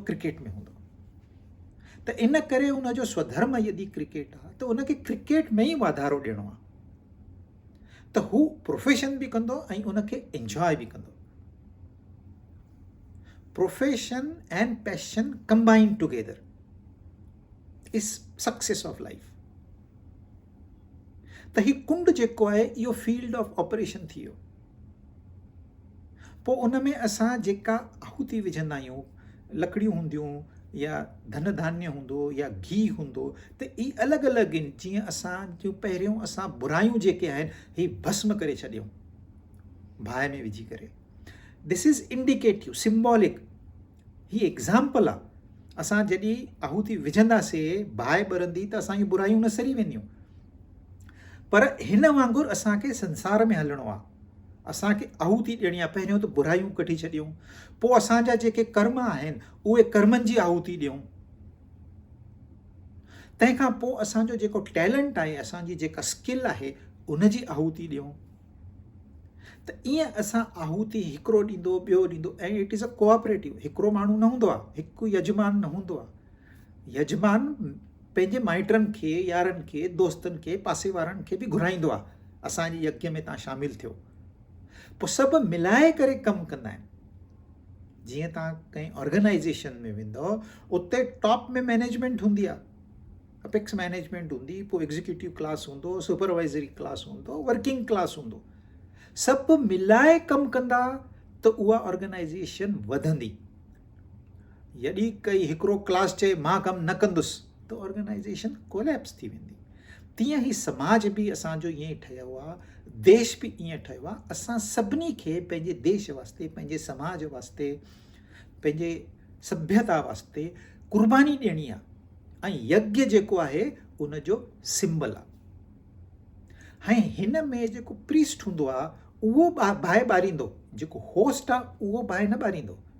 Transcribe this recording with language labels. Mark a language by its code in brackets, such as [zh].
[sd] Cricket में हूंदो। त इन करे उनजो स्वधर्म यदि क्रिकेट आहे त उनखे क्रिकेट में ई वाधारो ॾियणो आहे, त हू प्रोफेशन बि कंदो ऐं उनखे एंजॉय बि कंदो। [en] Profession and passion combine together is success of life. [sd] त ही कुंड जेको आहे इहो फील्ड ऑफ ऑपरेशन थी वियो। पोइ उन में असां जेका आहुति विझंदा आहियूं, लकड़ियूं हूंदियूं या धन धान्य हूंदो या घी हूंदो, त ई अलॻि अलॻि आहिनि। जीअं असां जो पहिरियों असां बुरायूं जेके आहिनि ही भस्म करे छॾियूं बाहि में विझी करे। [en] this is indicative, symbolic, [sd] ही एग्ज़ाम्पल आहे। असां जॾहिं आहुति विझंदासीं, बाहि ॿरंदी त असांजी बुरायूं न सरी वेंदियूं। पर हिन वांगुरु असांखे संसार में हलणो आहे, असांखे आहुति ॾियणी आहे। पहिरियों त बुरायूं कढी छॾियूं, पोइ असांजा जेके कर्म आहिनि उहे कर्मनि जी आहुति ॾियूं, तंहिंखां पोइ असांजो जेको टैलेंट आहे, असांजी जेका स्किल आहे, उन जी आहुति ॾियूं। त ईअं असां आहुति हिकिड़ो ॾींदो, ॿियो ॾींदो, ऐं [en] It is a cooperative. [sd] हिकिड़ो माण्हू न हूंदो आहे, हिकु यजमान न हूंदो आहे। यजमान पंहिंजे माइटनि खे, यारनि खे, दोस्तनि खे, पासे वारनि खे बि घुराईंदो आहे, असांजे यज्ञ में तव्हां शामिलु थियो। पोइ सभु मिलाए करे कमु कंदा आहिनि। जीअं तव्हां कंहिं ऑर्गेनाइज़ेशन में वेंदव, उते टॉप में मैनेजमेंट हूंदी आहे, अपेक्स मैनेजमेंट हूंदी, पोइ एग्जीक्यूटिव क्लास हूंदो, सुपरवाइज़री क्लास हूंदो, वर्किंग क्लास हूंदो। सभु मिलाए कमु कंदा त उहा ऑर्गेनाइज़ेशन वधंदी। यदि कोई हिकिड़ो क्लास चए मां कमु न कंदुसि त ऑर्गेनाइज़ेशन कोलैप्स थी वेंदी। तीअं ई समाज बि असांजो ईअं ई ठहियो आहे देश बि ईअं ठहियो आहे। असां सभिनी खे पंहिंजे देश वास्ते, पंहिंजे समाज वास्ते, पंहिंजे सभ्यता वास्ते कुर्बानी ॾियणी आहे ऐं यज्ञ जेको आहे उन जो सिंबल आहे। ऐं हिन में जेको प्रीस्ट हूंदो आहे उहो बाहि ॿारींदो, जेको होस्ट आहे उहो बाहि न ॿारींदो।